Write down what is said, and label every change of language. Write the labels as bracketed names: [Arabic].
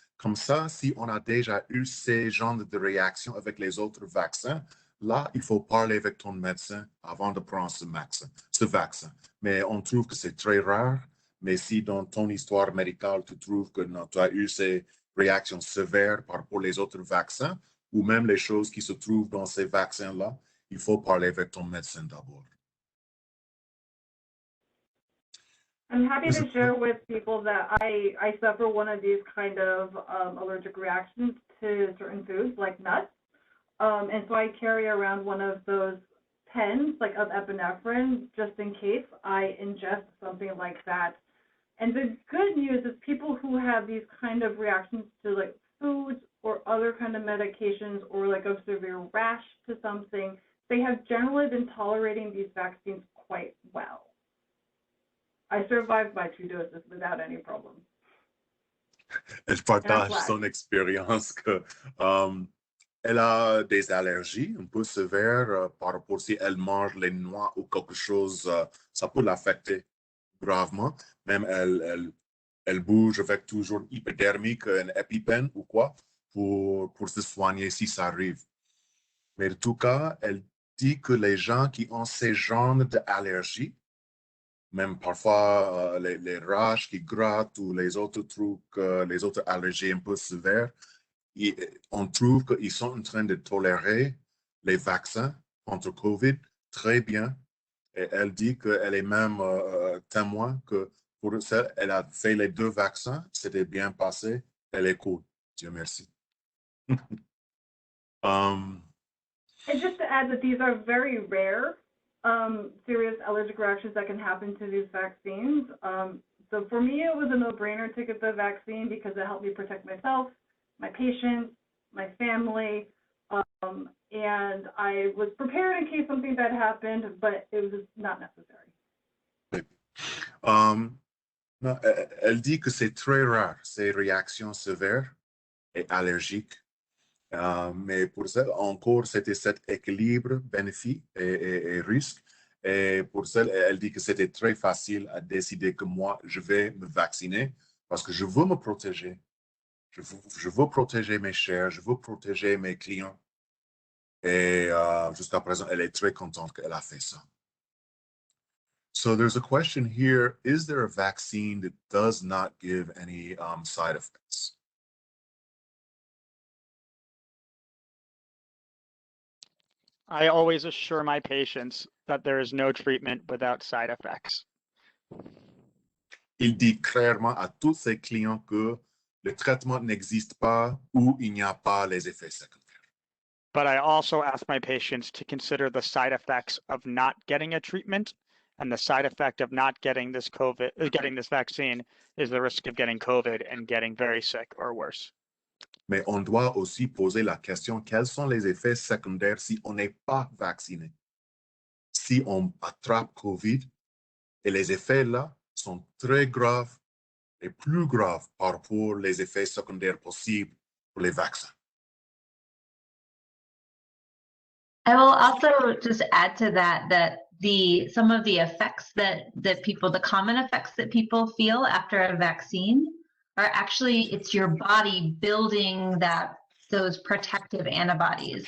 [French] Comme ça, si on a déjà eu ces genres de réactions avec les autres vaccins, là, il faut parler avec ton médecin avant de prendre ce vaccin. Mais on trouve que c'est très rare. Mais si dans ton histoire médicale, tu trouves que non, tu as eu ces réactions sévères par rapport aux autres vaccins, ou même les choses qui se trouvent dans ces vaccins-là, il faut parler avec ton médecin d'abord. [English] I'm happy to share with people that I suffer one of these kind of allergic reactions to certain foods like nuts. And so I carry around one of those pens, like of epinephrine, just in case I ingest something like that. And the good news is people who have these kind of reactions to like foods or other kind of medications or like a severe rash to something, they have generally been tolerating these vaccines quite well. I survived my 2 doses without any problem. [French] Elle partage son expérience que elle a des allergies un peu sévères par rapport si elle mange les noix ou quelque chose, ça peut l'affecter gravement. Même elle bouge avec toujours hypodermique, un EpiPen ou quoi, pour se soigner si ça arrive. Mais en tout cas, elle dit que les gens qui ont ces genres d'allergies, même parfois les rages qui grattent ou les autres trucs, les autres allergies un peu sévères, on trouve qu'ils sont en train de tolérer les vaccins contre COVID très bien. Et elle dit qu'elle est même témoin que pour ça, elle a fait les 2 vaccins, c'était bien passé, elle est cool. Dieu merci. [English] And just to add that these are very rare serious allergic reactions that can happen to these vaccines. So for me, it was a no-brainer to get the vaccine because it helped me protect myself, my patients, my family, and I was prepared in case something bad happened, but it was not necessary. [French] Non, elle dit que c'est très rare, ces réactions sévères et allergiques. Mais pour ça, encore, c'était cet équilibre bénéfice et risque. Et pour ça, elle dit que c'était très facile à décider que moi, je vais me vacciner parce que je veux me protéger. Je veux protéger mes chers, je veux protéger mes clients. Et jusqu'à présent, elle est très contente qu'elle a fait ça. [English] So there's a question here, is there a vaccine that does not give any side effects? I always assure my patients that there is no treatment without side effects. [French] Il dit clairement à tous ses clients que le traitement n'existe pas ou il n'y a pas les effets secondaires. [English] But I also ask my patients to consider the side effects of not getting a treatment, and the side effect of not getting this getting this vaccine is the risk of getting COVID and getting very sick or worse. [French] Mais on doit aussi poser la question, quels sont les effets secondaires si on n'est pas vacciné? Si on attrape COVID, et les effets là sont très graves et plus graves par rapport aux effets secondaires possibles pour les vaccins. [English] I will also just add to that some of the effects that people, the common effects that people feel after a vaccine are actually, it's your body building those protective antibodies.